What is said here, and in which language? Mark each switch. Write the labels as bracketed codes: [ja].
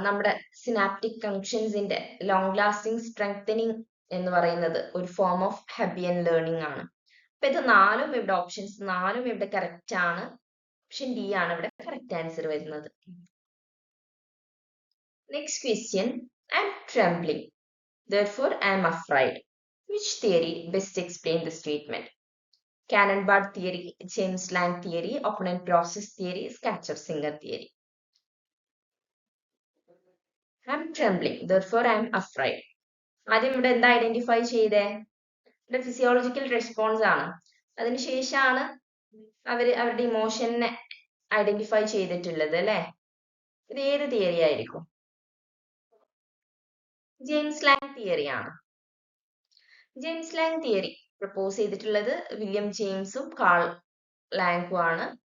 [ml] നമ്മുടെ synaptic കണക്ഷൻസിന്റെ long lasting strengthening എന്ന് പറയുന്നത് ഒരു ഫോം ഓഫ് ഹെബിയൻ ലേണിംഗ് ആണ്. അപ്പൊ ഇത് 4ഉം ഇവിടെ ഓപ്ഷൻസ് 4ഉം ഇവിടെ കറക്റ്റ് ആണ്. ഓപ്ഷൻ ഡി ആണ് ഇവിടെ കറക്റ്റ് ആൻസർ വരുന്നത്. [en] Next question, I'm trembling therefore I am afraid. Which theory best explain the statement? Cannon-Bard theory, James Lange theory, opponent process theory, Schachter-Singer theory. I am trembling, therefore I am afraid. [ml] ആദ്യം ഇവിടെ എന്താ identify ചെയ്തേ? ഇവിടെ physiological response ആണ്. അതിനുശേഷമാണ് അവരുടെ ഇമോഷനെ identify ചെയ്തിട്ടുള്ളത് അല്ലെ. ഇത് ഏത് തിയറി ആയിരിക്കും? ജെയിംസ് ലാങ് തിയറി ആണ്. ജെയിംസ് ലാങ് തിയറി പ്രപ്പോസ് ചെയ്തിട്ടുള്ളത് വില്യം ജെയിംസും കാൾ ലാങ്കും ആണ്.